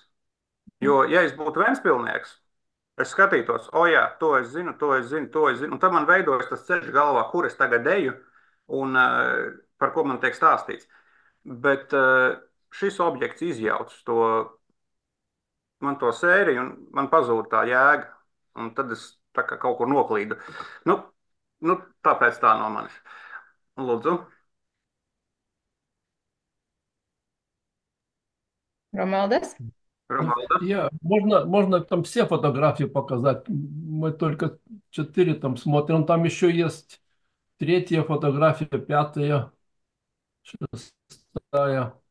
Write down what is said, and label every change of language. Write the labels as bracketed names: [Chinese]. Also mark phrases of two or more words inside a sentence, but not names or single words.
[Latvian] Jo, ja es būtu Ventspilnieks, es skatītos, o jā, to es zinu, to es zinu, to es zinu, un tad man veidojas tas ceļš galvā, kur es tagad eju un par ko man tiek stāstīts. Bet šis objekts izjauc man to sēriju, un man pazūd tā jēga. Un tad es tā kā kaut kur noklīdu. Nu, tāpēc tā no manis. Lūdzu. [Russian] Ромалдес? Я, можно там все фотографии показать. Мы только 4 там смотрим. Там еще есть 3-я фотография, 5-я, 6-я.